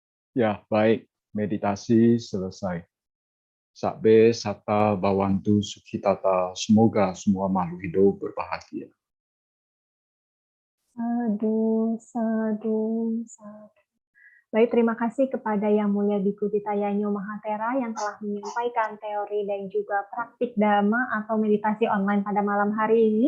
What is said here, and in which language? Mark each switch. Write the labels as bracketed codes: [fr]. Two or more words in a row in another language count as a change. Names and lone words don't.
[id] Ya, baik. Meditasi selesai. [pi] Sabbe sata bawantu sukhitata. [id] Semoga semua makhluk hidup berbahagia. [pi] Sadu, sadu, sadu. [id] Baik, terima kasih kepada Yang Mulia Biku Titayanyo Mahatera yang telah menyampaikan teori dan juga praktik Dhamma atau meditasi online pada malam hari ini.